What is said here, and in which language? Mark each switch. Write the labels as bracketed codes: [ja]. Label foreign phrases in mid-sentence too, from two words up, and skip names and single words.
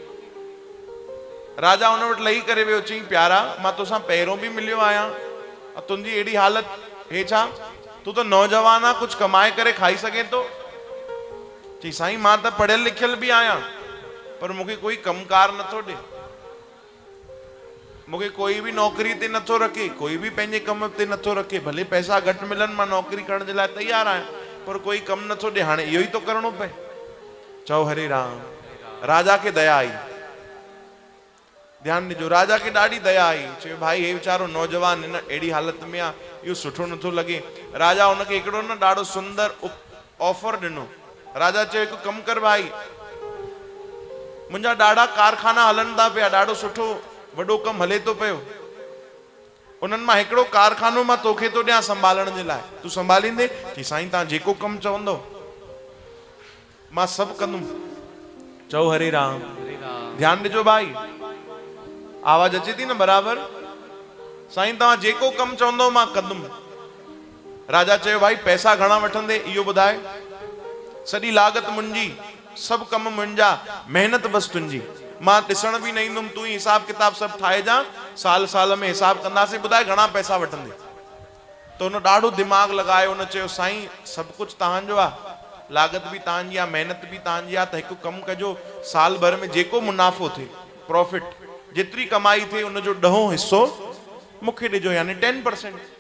[sd] राजा उन वटि लही करे वियो चई प्यारा मां तोसां पहिरों बि मिलियो आहियां तुंहिंजी अहिड़ी हालत हे छा तूं त नौजवान आहे कुझु कमाए करे खाई सघे थो चई साईं मां त पढ़ियल लिखियल बि आहियां पर मूंखे कोई कमकार नथो ॾे मूंखे कोई बि नौकरी ते नथो रखे कोई बि पंहिंजे कम ते नथो रखे भले पैसा घटि मिलनि मां नौकरी करण जे लाइ तयारु आहियां पर कोई कमु नथो ॾे हाणे इहो ई तो करिणो पए चओ हरे राम राजा खे दया आई ध्यानु ॾिजो राजा खे ॾाढी दया आई चयो भाई हे वीचारो नौजवान हिन अहिड़ी हालत में आहे इहो सुठो नथो लॻे राजा हुनखे हिकिड़ो न ॾाढो सुंदर ऑफर ॾिनो राजा चयो हिकु कमु कर भाई मुंहिंजा ॾाढा कारखाना हलनि था पिया ॾाढो सुठो वॾो कमु हले थो पियो उन्हनि मां हिकिड़ो कारखानो मां तोखे थो ॾियां संभालण जे लाइ तूं संभालींदे की साईं तव्हां जेको कमु चवंदो मां सभु कंदुमि चओ हरे राम ध्यानु ॾिजो भाई आवाज अचे थी न बराबर साईं तव्हां जेको कमु चवंदो मां कंदुमि राजा चयो भाई पैसा घणा वठंदे इहो ॿुधाए सॼी लागत मुंहिंजी सभु कम मुंहिंजा महिनत बसि तुंहिंजी मां ॾिसण बि न ईंदुमि तूं ई हिसाब किताब सभु ठाहे जा साल साल में हिसाब कंदासीं ॿुधाए घणा पैसा वठंदे त हुन ॾाढो दिमाग़ लॻायो हुन चयो साईं सभु कुझु तव्हांजो आहे लागत बि तव्हांजी आहे महिनत बि तव्हांजी आहे त हिकु कमु कजो साल भर में जेको मुनाफ़ो थिए प्रॉफिट जेतिरी कमाई थिए उनजो 10 हिस्सो मूंखे ॾिजो यानी 10%।